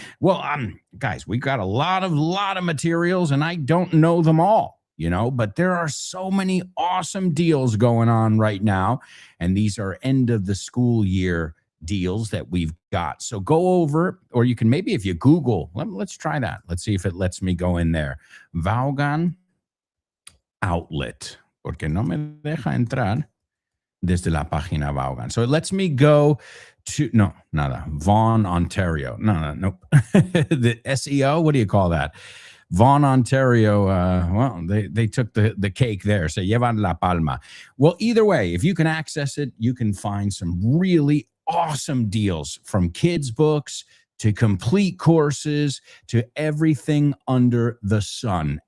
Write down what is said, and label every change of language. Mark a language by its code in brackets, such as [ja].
[en] Well, guys, we've got a lot of materials, and I don't know them all, but there are so many awesome deals going on right now, and these are end of the school year deals that we've got. So go over, or you can maybe, if you Google, let's try that. Let's see if it lets me go in there. [es] Vaughan Outlet, porque no me deja entrar desde la página Vaughan. [en] So it lets me go to, [es] no, nada, [en] Vaughan, Ontario. Nope. The SEO, what do you call that? Vaughan, Ontario, well, they took the cake there. So [es] llevan la palma. [en] Well, either way, if you can access it, you can find some really awesome deals, from kids' books to complete courses to everything under the sun.